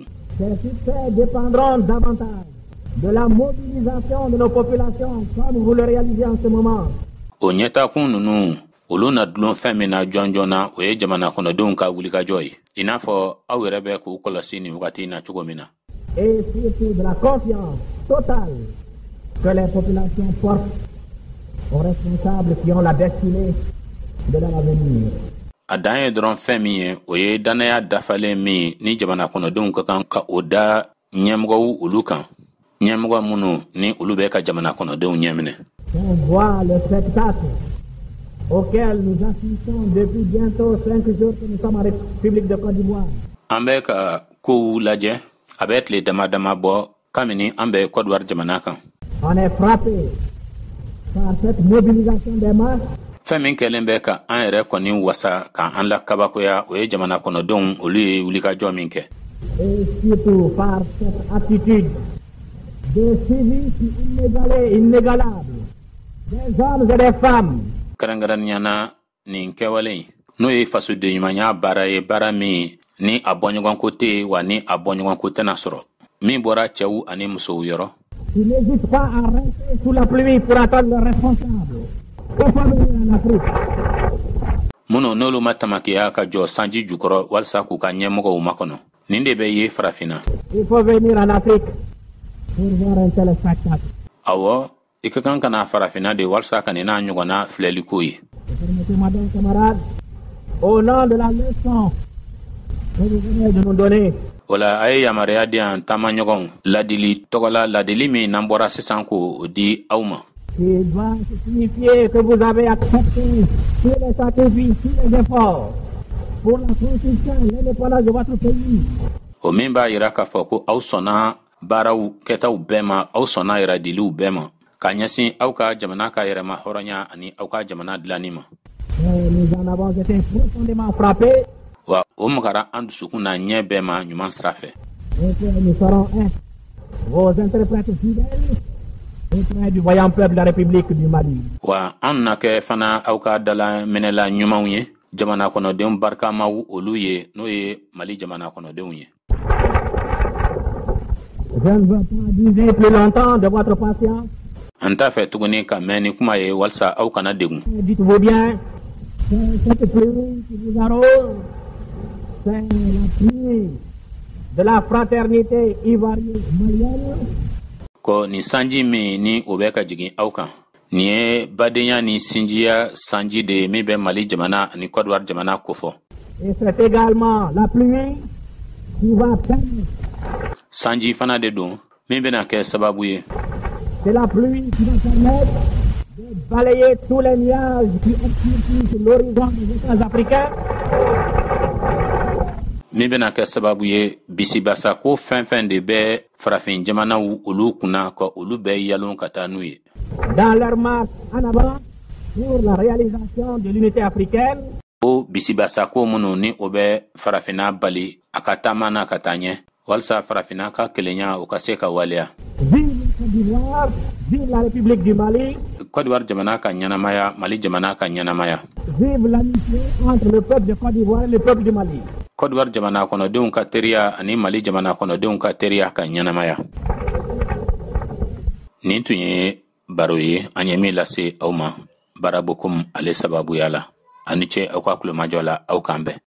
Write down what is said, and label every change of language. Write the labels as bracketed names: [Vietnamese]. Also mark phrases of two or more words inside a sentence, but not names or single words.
[French] Ces succès dépendront davantage de la mobilisation de nos populations comme vous le réalisez en ce moment. [Bambara] O ɲɛtakun ninnu olu na dulon fɛn min na jɔn jɔn na o ye jamana kɔnɔdenw ka wulikajɔ ye i n'a fɔ aw yɛrɛ bɛ k'u kɔlɔsi nin wagati na cogo min na. [French] Et surtout de la confiance totale que les populations portent aux responsables qui ont la destinée de leur avenir. [Bambara] A dan ye dɔrɔn fɛn min ye o ye dannaya dafalen min ni jamana kɔnɔdenw ka kan ka o da ɲɛmɔgɔw olu kan ɲɛmɔgɔ minnu ni olu bɛ ka jamana kɔnɔdenw ɲɛminɛ. [French] On voit le spectacle auquel nous assistons depuis bientôt 5 jours que nous sommes en République de Côte d'Ivoire. [Bambara] An bɛ ka kow lajɛ a bɛ tile dama dama bɔ kabini an bɛ Côte d'Ivoire jamana kan. [French] On est frappé par cette mobilisation des masses. [Bambara] Fɛn min kɛlen bɛ ka an yɛrɛ kɔni wasa ka an la kabakoya o ye jamana kɔnɔdenw olu ye wulikajɔ min kɛ. [French] Et surtout par cette attitude de civisme inégalable des hommes et des femmes. [Bambara] Kɛrɛnkɛrɛnniyana nin kɛwale in n'o ye fasodenɲumanya baara ye baara min ni a bɔɲɔgɔnko tɛ yen wa ni a bɔɲɔgɔnko tɛna sɔrɔ min bɔra cɛw ani musow yɔrɔ. [French] Ils n'hésitent pas à rester sous la pluie pour attendre le responsable. Il faut venir en Afrique. [Bambara] Minnu n'olu ma tamakiya ka jɔ sanji jukɔrɔ walasa k'u ka ɲɛmɔgɔw makɔnɔ nin de bɛ ye farafinna. [French] Il faut venir en Afrique pour voir un tel spectacle. [Bambara] Awɔ i ka kan kana farafinna de walasa ka nin n'a ɲɔgɔnna filɛliko ye. [French] Permettez-moi donc, camarades, au nom de la leçon que vous venez de nous donner. [Bambara] Wala a ye yamaruya di yan taamaɲɔgɔnw ladili tɔgɔla ladili min n'an bɔra sisan k'o di aw ma. [French] Il va signifier que vous avez accepté tous les sacrifices, tous les efforts pour la construction et l'indépendance de votre pays. [Bambara] O min b'a yira k'a fɔ ko aw sɔnna baaraw kɛtaw bɛɛ ma aw sɔnna yɛrɛdiliw bɛɛ ma ka ɲɛsin aw ka jamana ka yɛrɛma hɔrɔnya ani aw ka jamana dilanni ma. [French] Nous en avons été profondément frappés. [Bambara] Wa o magara an dusukun na ɲɛ bɛɛ ma ɲuman sira fɛ. [French] Et que nous serons vos interprètes fidèles auprès du voyant peuple de la République du Mali. [Bambara] Wa an na kɛ fana aw ka dala minɛla ɲumanw ye jamana kɔnɔdenw barikamaw olu ye n'o ye Mali jamana kɔnɔdenw ye. [French] Je ne veux pas abuser plus longtemps de votre patience. [Bambara] An t'a fɛ tuguni ka mɛn ni kuma ye walasa aw kana degun. [French] Dites-vous bien, cette pluie qui vous arrose, c'est la pluie de la fraternité ivoirienne malienne. [Bambara] Ko ni sanji min ni o bɛ ka jigin aw kan nin ye badenya ni sinjiya sanji de min bɛ Mali jamana ani Côte d'Ivoire jamana kofɔ. [French] Et c'est également la pluie qui va permettre. [Bambara] Sanji fana de don min bɛna kɛ sababu ye. [French] C'est la pluie qui va permettre de balayer tous les nuages qui obscurcissent l'horizon des États africains. [Bambara] Min bɛna kɛ sababu ye bisibasa ko fɛn fɛn de bɛ farafin jamanaw olu kunna ka olu bɛɛ yalon ka taa n'u ye. [French] Dans leur marche en avant pour la réalisation de l'unité africaine. [Bambara] O bisibasa ko minnu ni o bɛ farafinna bali a ka taama na ka taa ɲɛ walasa farafinna ka kelenya o ka se ka waleya. [French] Vive Côte d'Ivoire, vive la République du Mali. [Bambara] Côte d'Ivoire jamana ka ɲɛnamaya Mali jamana ka ɲɛnamaya. [French] Vive l'amitié entre le peuple de Côte d'Ivoire et le peuple du Mali. [Bambara] Côte d'Ivoire jamana kɔnɔdenw ka teriya ani Mali jamana kɔnɔdenw ka teriya ka ɲɛnamaya. Nin tun ye baro ye an ye min lase aw ma Barabokum ale sababuya la. Ani ce aw ka kulomajɔ la aw kan bɛn.